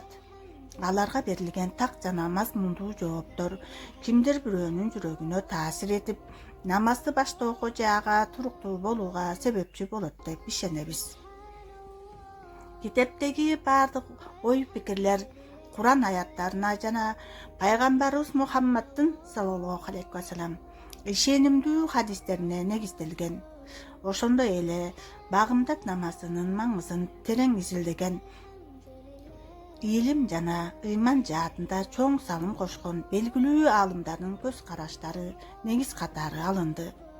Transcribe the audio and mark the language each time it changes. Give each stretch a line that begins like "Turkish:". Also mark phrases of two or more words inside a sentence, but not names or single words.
Kyrgyz: Аларга берилген так жана мазмундуу жооптор кимдир бирөөнүн жүрөгүнө таасир этип, намазды баштоого же ага туруктуу болууга себепчи болот деп ишенебиз. Китептеги баардык ой-пикирлер Куран аяттарына жана пайгамбарыбыз Мухаммаддын
Arabic: صلى الله عليه وسلم
Kyrgyz: ишенимдүү хадистерине негизделген. Ошондой эле багымдат намазынын маңызын терең изилдеген, илим жана ыйман жаатында чоң салым кошкон белгилүү аалымдардын көз караштары негиз катары алынды.